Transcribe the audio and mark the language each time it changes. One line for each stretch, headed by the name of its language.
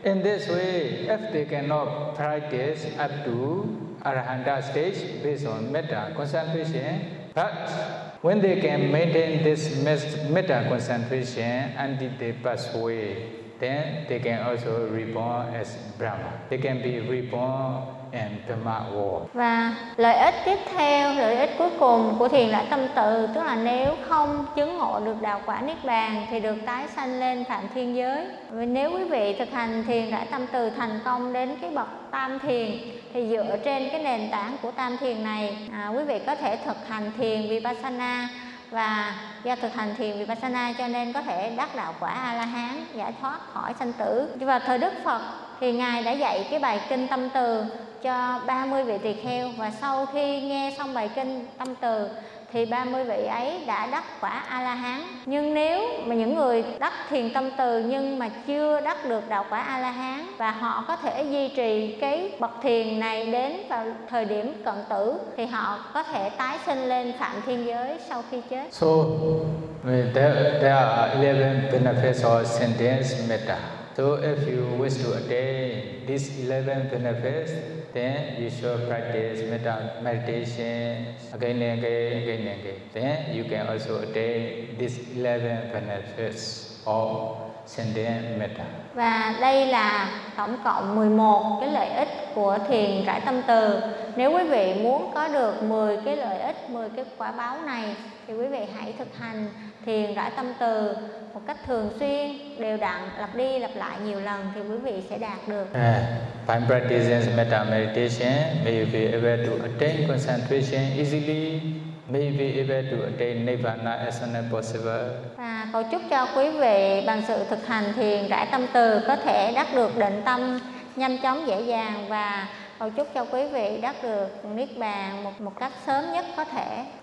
English: In this way, if they cannot practice up to Arahanta stage based on Metta concentration, but when they can maintain this Metta concentration and they pass away, then they can also reborn as Brahma. They can be reborn in Brahma world.
Vietnamese: Và lợi ích tiếp theo, lợi ích cuối cùng của thiền là tâm tự, tức là nếu không chứng ngộ được đạo quả Niết Bàn thì được tái sanh lên Phạm Thiên Giới. Và nếu quý vị thực hành thiền là tâm tự thành công đến cái bậc Tam Thiền, thì dựa trên cái nền tảng của Tam Thiền này, quý vị có thể thực hành thiền Vipassana. Và do thực hành thiền Vipassana cho nên có thể đắc đạo quả A-la-hán, giải thoát khỏi sanh tử. Và thời Đức Phật thì Ngài đã dạy cái bài kinh tâm từ cho 30 vị tỳ kheo. Và sau khi nghe xong bài kinh tâm từ thì 30 vị ấy đã đắc quả A-la-hán. Nhưng nếu mà những người đắc thiền tâm từ nhưng mà chưa đắc được đạo quả A-la-hán, và họ có thể duy trì cái bậc thiền này đến vào thời điểm cận tử, thì họ có thể tái sinh lên Phạm Thiên Giới sau khi chết.
English: So, there are 11 benefits of sentience metta. So, if you wish to attain these 11 benefits, then you should practice metta meditation again and again, again and again. Then you can also attain these 11 benefits of sentient metta.
Vietnamese: Và đây là tổng cộng 11 cái lợi ích của thiền rải tâm từ. Nếu quý vị muốn có được 10 cái lợi ích, 10 cái quả báo này, thì quý vị hãy thực hành thiền rải tâm từ một cách thường xuyên, đều đặn, lặp đi lặp lại nhiều lần, thì quý vị sẽ đạt được.
English: By practicing metta meditation, may you be able to attain concentration easily, may be able to attain nirvana as soon as possible.
Vietnamese: Và cầu chúc cho quý vị bằng sự thực hành thiền rải tâm từ có thể đắc được định tâm nhanh chóng dễ dàng, và cầu chúc cho quý vị đắc được Niết Bàn một cách sớm nhất có thể.